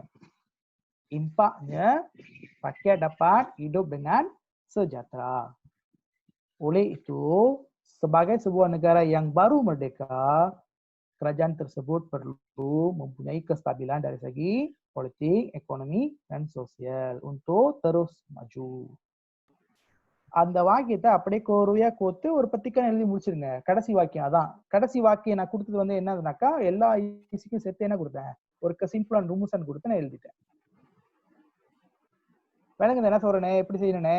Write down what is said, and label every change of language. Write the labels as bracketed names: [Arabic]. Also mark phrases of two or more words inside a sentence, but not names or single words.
[Malay] Impaknya, rakyat dapat hidup dengan sejahtera. Oleh itu, sebagai sebuah negara yang baru merdeka, kerajaan tersebut perlu mempunyai kestabilan dari segi politik, ekonomi, dan sosial untuk terus maju. [Tamil] அந்த வாக்கியத்தை அப்படியே கோர்வையா கோத்து ஒரு பத்திக்கான எழுதி முடிச்சிருங்க. கடைசி வாக்கியம் அதான். கடைசி வாக்கியம் நான் கொடுத்தது வந்து என்னதுனாக்கா, எல்லா ஈஸிக்கும் சேர்த்து என்ன கொடுத்தேன், ஒரு சிம்பிளான ரூமுசன் கொடுத்து நான் எழுதிட்டேன். வேணுங்க என்ன சொல்றேனே, எப்படி செய்யணுனே?